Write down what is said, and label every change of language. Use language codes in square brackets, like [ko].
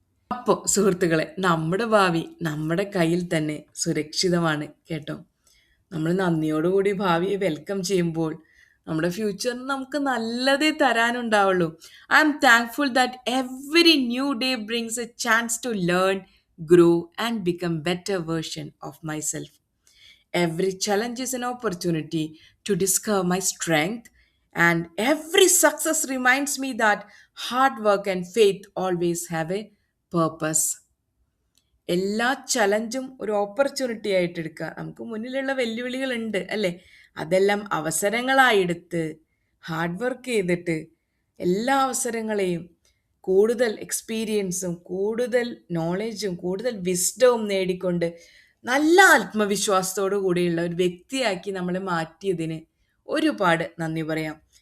[ml] അപ്പോൾ സുഹൃത്തുക്കളെ, നമ്മുടെ ഭാവി നമ്മുടെ കയ്യിൽ തന്നെ സുരക്ഷിതമാണ് കേട്ടോ. നമ്മൾ നന്ദിയോടുകൂടി ഭാവിയെ വെൽക്കം ചെയ്യുമ്പോൾ നമ്മുടെ ഫ്യൂച്ചറിന് നമുക്ക് നല്ലതേ തരാനുണ്ടാവുള്ളൂ. [en] I am thankful that every new day brings a chance to learn, grow and become better version of myself. Every challenge is an opportunity to discover my strength, and every success reminds me that hard work and faith always have a purpose. [ml] എല്ലാ ചലഞ്ചും ഒരു opportunity ആയിട്ട് എടുക്കുക. നമുക്ക് മുന്നിലുള്ള വെല്ലുവിളികളുണ്ട് അല്ലേ? അതെല്ലാം അവസരങ്ങളായെടുത്ത് hard work ചെയ്തിട്ട് എല്ലാ അവസരങ്ങളെയും കൂടുതൽ എക്സ്പീരിയൻസും കൂടുതൽ നോളേജും കൂടുതൽ വിസ്ഡവും നേടിക്കൊണ്ട് നല്ല ആത്മവിശ്വാസത്തോടു കൂടിയുള്ള ഒരു വ്യക്തിയാക്കി നമ്മളെ മാറ്റിയതിന് ഒരുപാട് നന്ദി പറയാം.